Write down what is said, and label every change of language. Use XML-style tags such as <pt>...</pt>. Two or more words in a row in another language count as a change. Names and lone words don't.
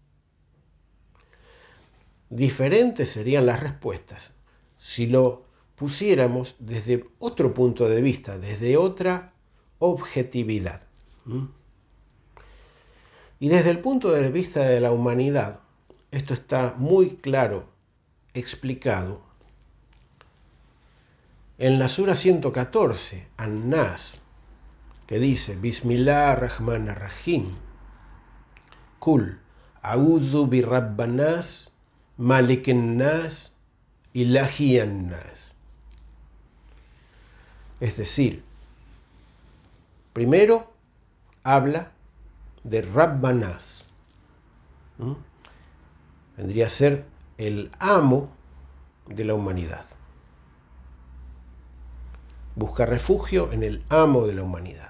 <es>Diferentes serían las respuestas si lo pusiéramos desde otro punto de vista, desde otra objetividad. Y desde el punto de vista de la humanidad, esto está muy claro explicado en la Sura 114, An-Nas, que dice,</es> <ar>بسم الله الرحمن الرحيم قل أعوذ برب الناس ملك الناس إله الناس.</ar> <es>Es decir, primero habla de</es> <ar>رب الناس.</ar> <es>Vendría a ser el amo de la humanidad. Busca refugio en el amo de la humanidad.</es>